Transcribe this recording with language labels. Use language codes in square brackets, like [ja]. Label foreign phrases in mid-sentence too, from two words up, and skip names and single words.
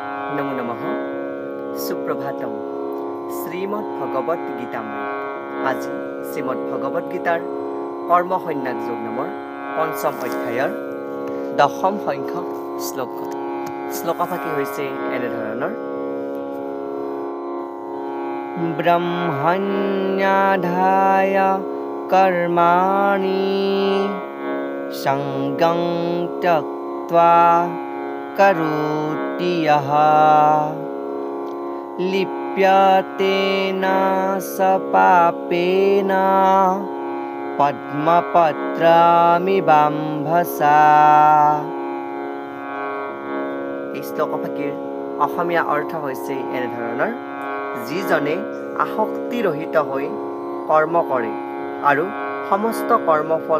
[sa] নমো নমঃ সুপ্রভাতম [as] শ্রীমদ্ ভগবত গীতামৃত আজি শ্রীমদ্ ভগবত গীতাৰ কৰ্মসন্ন্যাস যোগ নামৰ পঞ্চম অধ্যায়ৰ দশম সংখ্যক শ্লোক শ্লোকফাকি হৈছে এনেধৰণৰ [sa] ব্ৰহ্মণ্যাধায় কৰ্মাণি সংগং ত্যক্ত্বা करोति यः लिप्यते न स पापेन পদ্মপত্ৰামিবাম্ভসা। [as] এই শ্লোকফাকিৰ অসমীয়া অৰ্থ হৈছে এনেধৰণৰ যিজনে আসক্তিৰহিত হৈ কৰ্ম কৰে আৰু সমস্ত কৰ্মফল